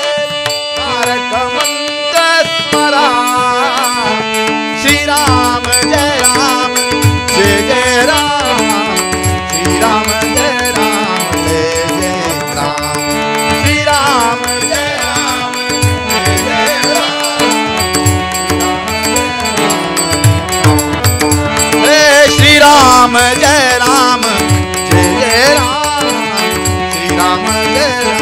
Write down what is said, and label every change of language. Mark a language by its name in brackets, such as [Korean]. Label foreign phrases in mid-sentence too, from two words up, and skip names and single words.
[Sanskrit] तारक मन्त्र स्मर. श्रीराम जय राम जय जय राम. श्रीराम जय राम जय जय राम. श्रीराम जय राम जय जय राम. हे श्रीराम जय राम जय जय राम. श्रीराम जय